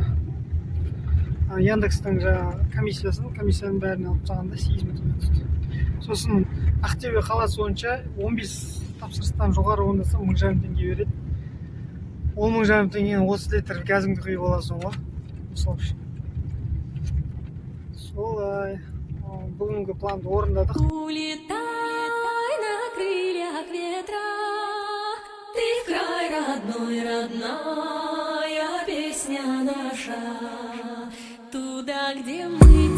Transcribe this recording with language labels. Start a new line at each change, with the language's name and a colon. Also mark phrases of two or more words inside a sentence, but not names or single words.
Kazakh: Яндекстің комиссияның бәріне алып тағанда 8000 теңге түсті. Сосын Ақтөбе қаласы бойынша 15 тапсырыстан жоғары орындаса 1500 теңге береді. Ол 1500 теңгені 30 литр газыңды құйып аласың ғой. Мысалы үшін. Солай. Бүгінгі планды орындадық.
Russian: Улетай на крыльях ветра, ты край родной, родная песня наша, туда, где мы